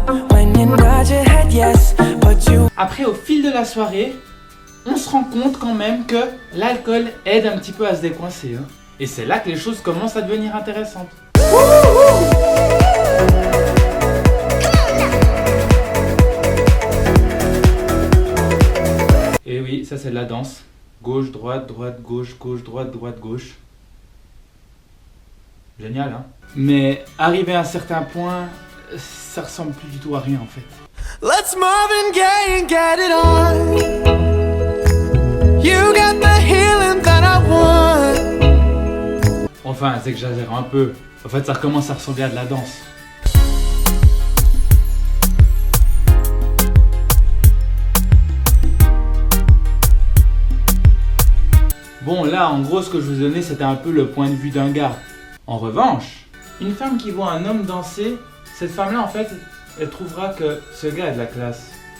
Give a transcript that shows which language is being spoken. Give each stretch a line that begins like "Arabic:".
English: When you nod your head yes, but you...
French: Après, au fil de la soirée, on se rend compte quand même que l'alcool aide un petit peu à se décoincer. Hein. Et c'est là que les choses commencent à devenir intéressantes. Et oui, ça c'est de la danse. Gauche, droite, droite, gauche, gauche, droite, droite, gauche. Génial, hein? Mais arrivé à un certain point, ça ressemble plus du tout à rien en fait.
English: Let's Marvin Gaye and get it on. You got the healing that I want.
French: Enfin, c'est que j'exagère un peu. En fait, ça recommence à ressembler à de la danse. Bon, là, en gros, ce que je vous donnais, c'était un peu le point de vue d'un gars. En revanche, une femme qui voit un homme danser, cette femme-là, en fait, elle trouvera que ce gars a de la classe.